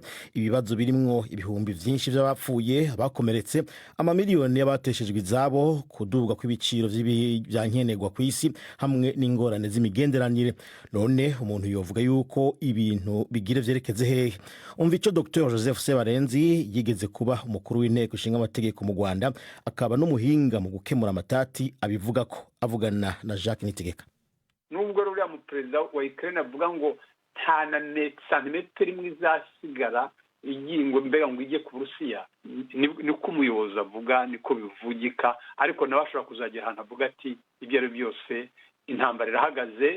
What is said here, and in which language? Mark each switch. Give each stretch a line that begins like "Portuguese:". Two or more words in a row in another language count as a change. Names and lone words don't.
Rundi: Ibibazo birimwo ibihumbi vyinshi by'abapfuye, abakomeretse, amamiliyoni y'abateshejwe izabo, kudubwa kw'ibiciro by'ibyankenerwa ku isi hamwe n'ingorane z'imigenderanire. None umuntu yovuga yuko ibintu bigire vyerekeze hehe? Umva ico Dr Joseph Sebarenzi yigeze kuba umukuru w'inteko ishinga amategeko mu Rwanda, akaba n'umuhinga mu gukemura amatati abivuga ko, avugana na Jacques Nitegeka.
Kinyarwanda: Nubwo ruriya mu perezida wa Ukraine avuga ngo nta na santimetero imwe izasigara ingingo mbega ngo ijye ku Burusiya, niko umuyobozi avuga, niko bivugika, ariko nawe ashobora kuzagera ahantu avuga ati ibyo ari byose intambara irahagaze.